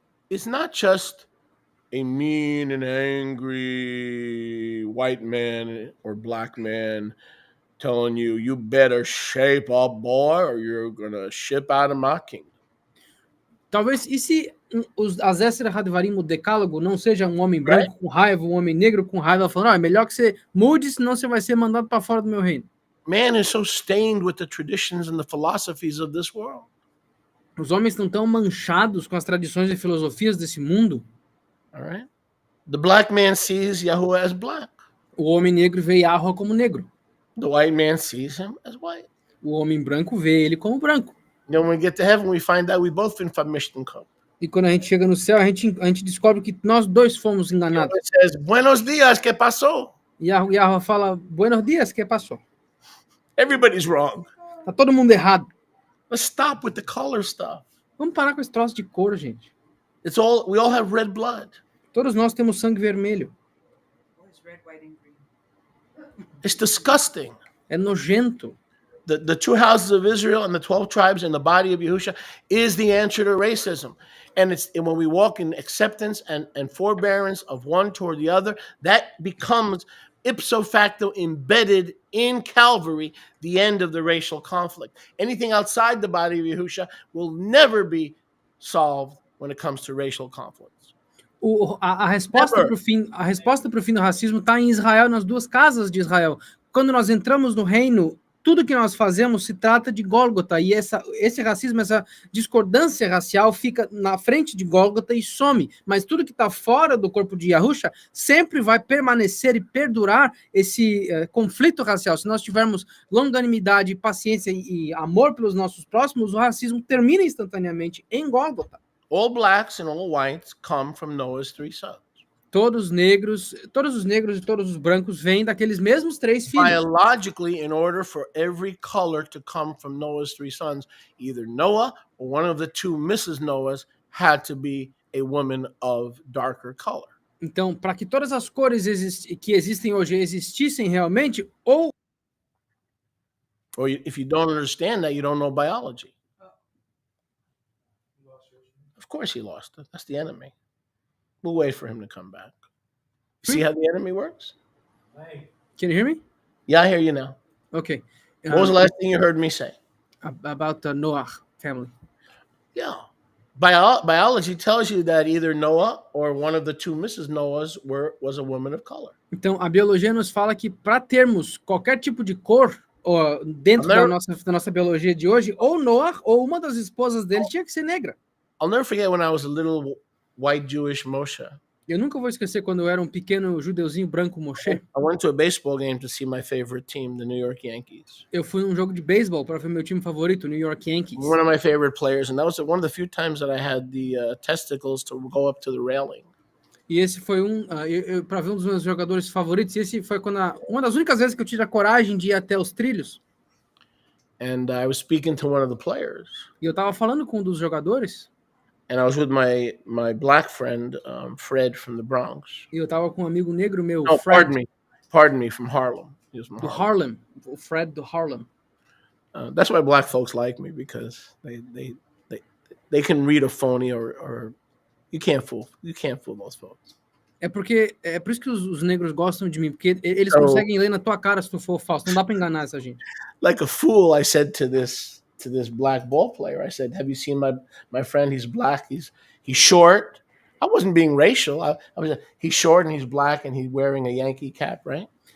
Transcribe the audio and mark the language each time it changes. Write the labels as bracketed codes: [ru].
[en] is not just a mean and angry white man or black man telling you, you better shape up, boy, or you're gonna ship out of my kingdom? [pt] Talvez, e se as Esra Hadvarim, o decálogo, não seja um homem branco com raiva, um homem negro com raiva, falando, é melhor que você mude, senão você vai ser mandado para fora do meu reino. [en] Man is so stained with the traditions and the philosophies of this world. [pt] Os homens estão tão manchados com as tradições e filosofias desse mundo. [en] All right? The black man sees Yahuwah as black. [pt] O homem negro vê Yahweh como negro. [en] The white man sees him as white. [pt] O homem branco vê ele como branco. [en] Then when we get to heaven, we find out we both been famishtenko. [pt] E quando a gente chega no céu, a gente descobre que nós dois fomos enganados. [en] It says, [es] buenos dias, ¿qué pasó? [pt] E Yahweh fala, [es] buenos dias, [pt] que passou? [en] Everybody's wrong. [pt] Tá todo mundo errado. [en] Let's stop with the color stuff. [pt] Vamos parar com esse troço de cor, gente. [en] We all have red blood. [pt] Todos nós temos sangue vermelho. [en] It's disgusting. [pt] É nojento. [en] The two houses of Israel and the 12 tribes and the body of Yahusha is the answer to racism. And when we walk in acceptance and forbearance of one toward the other, that becomes ipso facto embedded in Calvary, the end of the racial conflict. Anything outside the body of Yahusha will never be solved when it comes to racial conflicts. [pt] A resposta para o fim do racismo está em Israel, nas duas casas de Israel. Quando nós entramos no reino, tudo que nós fazemos se trata de Gólgota, e esse racismo, essa discordância racial fica na frente de Gólgota e some, mas tudo que está fora do corpo de Yahusha sempre vai permanecer e perdurar esse conflito racial. Se nós tivermos longanimidade, paciência e amor pelos nossos próximos, o racismo termina instantaneamente em Gólgota. [en] All blacks and all whites come from Noah's 3 sons. [pt] Todos os negros e todos os brancos vêm daqueles mesmos 3 filhos. [en] Biologically, in order for every color to come from Noah's 3 sons, either Noah or one of the 2 Mrs. Noahs had to be a woman of darker color. [pt] Então, para que todas as cores que existem hoje existissem realmente, ou [en] if you don't understand that, you don't know biology. Of course he lost it. That's the enemy. We'll wait for him to come back. See how the enemy works? Can you hear me? Yeah, I hear you now. Okay. What was the last thing you heard me say? About the Noah family. Yeah. Biology tells you that either Noah or one of the 2 Mrs. Noahs was a woman of color. [pt] Então, a biologia nos fala que para termos qualquer tipo de cor dentro da nossa biologia de hoje, ou Noah ou uma das esposas dele tinha que ser negra. [en] I'll never forget when I was a little white Jewish Moshe. [pt] Eu nunca vou esquecer quando eu era um pequeno judeuzinho branco Moshe. [en] I went to a baseball game to see my favorite team, the New York Yankees. [pt] Eu fui num jogo de beisebol para ver meu time favorito, o New York Yankees. [en] One of my favorite players, and that was one of the few times that I had the testicles to go up to the railing. [pt] E esse foi para ver um dos meus jogadores favoritos. E esse foi uma das únicas vezes que eu tive a coragem de ir até os trilhos. [en] And I was speaking to one of the players. [pt] E eu estava falando com um dos jogadores. [en] And I was with my black friend, Fred, from the Bronx. [pt] E eu estava com um amigo negro meu, [en] no, Fred. Pardon me, from Harlem. He was from [pt] Harlem. O Fred do Harlem. [en] That's why black folks like me, because they can read a phony or you can't fool those folks. [pt] É por isso que os negros gostam de mim, porque eles conseguem ler na tua cara se tu for falso. Não dá para enganar essa gente. [en] Like a fool, I said to this black ball player, I said, "Have you seen my friend? He's black. He's short." I wasn't being racial. He's short and he's black and he's wearing a Yankee cap, right?